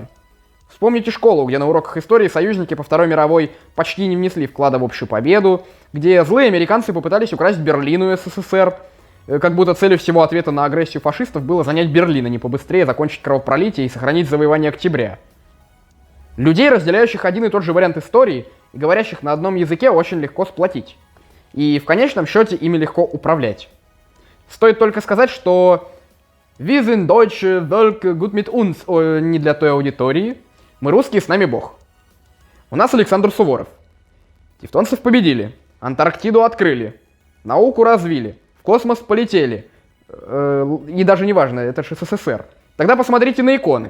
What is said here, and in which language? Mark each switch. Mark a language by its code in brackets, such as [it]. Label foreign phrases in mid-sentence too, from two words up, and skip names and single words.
[ru] Вспомните школу, где на уроках истории союзники по Второй мировой почти не внесли вклада в общую победу, где злые американцы попытались украсть Берлин у СССР, как будто целью всего ответа на агрессию фашистов было занять Берлин, а не побыстрее закончить кровопролитие и сохранить завоевание октября. Людей, разделяющих один и тот же вариант истории и говорящих на одном языке, очень легко сплотить. И в конечном счете ими легко управлять. Стоит только сказать, что [de] «Wir sind Deutsche, Volk, gut mit uns» [ru] не для той аудитории. Мы русские, с нами Бог. У нас Александр Суворов. Тевтонцев победили, Антарктиду открыли, науку развили, в космос полетели. И даже не важно, это же СССР. Тогда посмотрите на иконы.